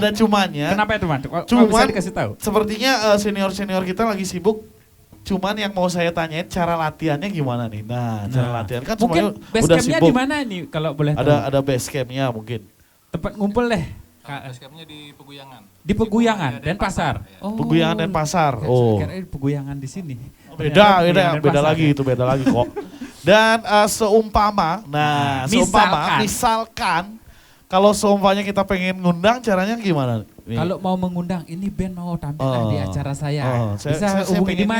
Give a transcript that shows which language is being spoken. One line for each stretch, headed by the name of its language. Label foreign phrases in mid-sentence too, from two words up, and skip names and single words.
Indonesian: Ada cumannya. Kenapa itu man? Kok bisa Cuman dikasih tahu? sepertinya senior-senior kita lagi sibuk. Cuman yang mau saya tanyain cara latihannya gimana nih? Nah, cara latihan kan mungkin semuanya base udah campnya sibuk. di mana nih kalau boleh tahu? Ada
English: base campnya
Indonesian: mungkin. Tempat ngumpul deh.
English: Base campnya
Indonesian: di Peguyangan. Di Peguyangan, Denpasar. Oh. Peguyangan Denpasar. Oh. Kira Peguyangan di sini. Beda Peguyangan beda Denpasar lagi ya. itu beda lagi kok. Dan seumpama, Misalkan. misalkan kalau seumpamanya kita pengen ngundang caranya gimana? Nih. Kalau mau mengundang, ini band mau tampil di acara saya. Saya Bisa hubungi di pengennya-